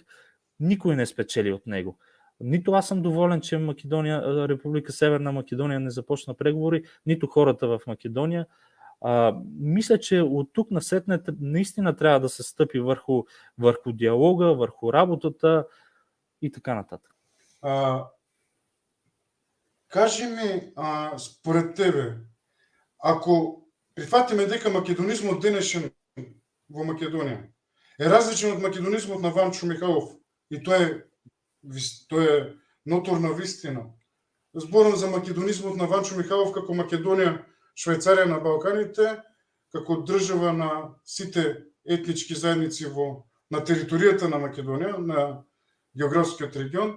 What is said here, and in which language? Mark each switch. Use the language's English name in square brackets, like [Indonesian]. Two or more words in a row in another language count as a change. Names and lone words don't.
[Bulgarian] Никой не спечели от него. Нито аз съм доволен, че Република Северна Македония не започна преговори, нито хората в Македония. Мисля, че от тук насетне наистина трябва да се стъпи върху диалога, върху работата и така нататък. [Macedonian] Кажи ми, според тебе, ако прифатиме дека македонизмот денешен во Македонија е различен од македонизмот на Ванчо Михайлов, и тоа е ноторна вистина. Зборам за македонизмот на Ванчо Михайлов како Македонија, Швајцарија на Балканите, како држава на сите етнички заедници на територијата на Македонија, на географскиот регион.